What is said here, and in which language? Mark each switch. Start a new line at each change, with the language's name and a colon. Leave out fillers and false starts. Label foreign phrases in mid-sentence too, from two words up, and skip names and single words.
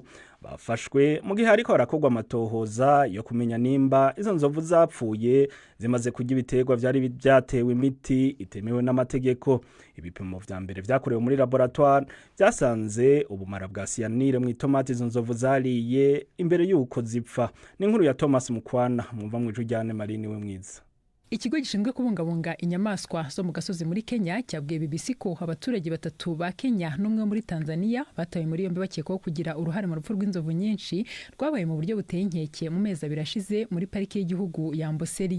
Rundi: Bafashwe mu gihe ariko harakorwa amatohoza yo kumenya nimba izo nzovu zapfuye zimaze kurya ibiterwa vyari byatewe imiti itemewe n'amategeko. Ibipimo vya mbere vyakorewe muri laboratoire byasanze ubumara bwa cyanure mu itomati izo nzovu zariye imbere y'uko zipfa. Ni inkuru ya Thomas Mukwana, mwumva mu ijujyane Marini we mwiza.
Kinyarwanda: Ikigo gishinzwe kubungabunga inyamaswa zo mu gasozi muri Kenya cyabwiye BBC ko abaturage batatu ba Kenya n'umwe muri Tanzania batawe muri yombi bakekwaho kugira uruhare mu rupfu rw'inzovu nyinshi rwabaye mu buryo buteye inkeke mu mezi abiri ashize muri parike y'igihugu ya Amboseli.